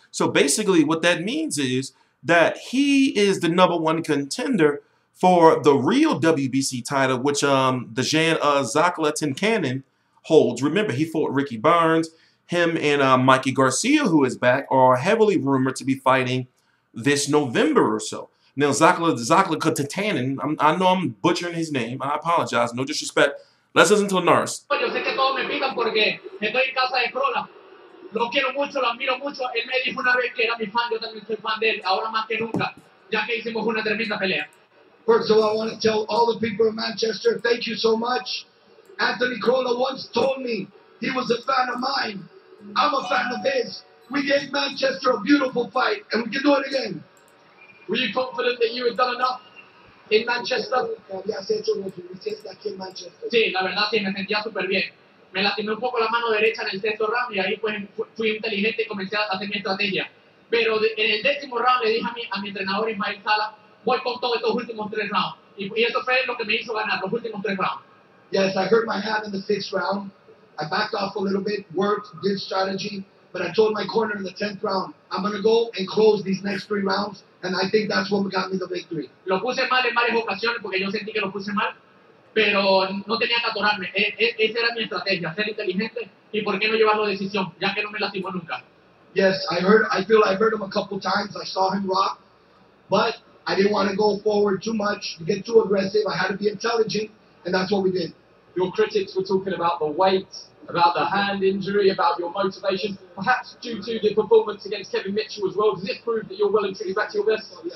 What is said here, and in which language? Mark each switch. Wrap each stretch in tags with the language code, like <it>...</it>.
<en>So, basically, what that means is that he is the #1 contender for the real WBC title, which the Zlaticanin holds. Remember, he fought Ricky Barnes. Him and Mikey Garcia, who is back, are heavily rumored to be fighting this November or so. Now, Zlaticanin, I know I'm butchering his name. I apologize. No disrespect. Let's listen to Linares.</en> <es>Yo sé que todos me pican porque estoy en casa de Crolla. Lo quiero mucho, lo admiro mucho. Él me dijo una vez que era mi fan, yo también soy fan de él. Ahora más que nunca, ya que hicimos una tremenda pelea.</es> <en>First of all, I want to tell all the people in Manchester, thank you so much. Anthony Crolla once told me he was a fan of mine. I'm a fan of his. We gave Manchester a beautiful fight, and we can do it again. Were you confident that you had done enough in Manchester?</en> <es>Sí, la verdad sí, me sentía súper bien. Me lastimé un poco la mano derecha en el sexto round y ahí pues fui inteligente y comencé a hacer mi estrategia. Pero en el 10º round le dije a mi entrenador Ismael Sala, voy con todos estos últimos 3 rounds. Y eso fue lo que me hizo ganar, los últimos 3 rounds.</es> <en>Yes, I hurt my hand in the 6th round. I backed off a little bit, worked, did strategy, but I told my corner in the 10th round, I'm going to go and close these next 3 rounds, and I think that's what got me the victory.</en> <es>Lo puse mal en varias ocasiones porque yo sentí que lo puse mal, pero no tenía que atorarme. Esa era mi estrategia, ser inteligente y por qué no llevarlo a decisión, ya que no me lastimó nunca.</es> <en>Yes, I feel I hurt him a couple times. I saw him rock, but I didn't want to go forward too much, to get too aggressive. I had to be intelligent, and that's what we did. Your critics were talking about the weight, about the hand injury, about your motivation, perhaps due to the performance against Kevin Mitchell as well. Does this prove that you're well and truly back to your best?</en>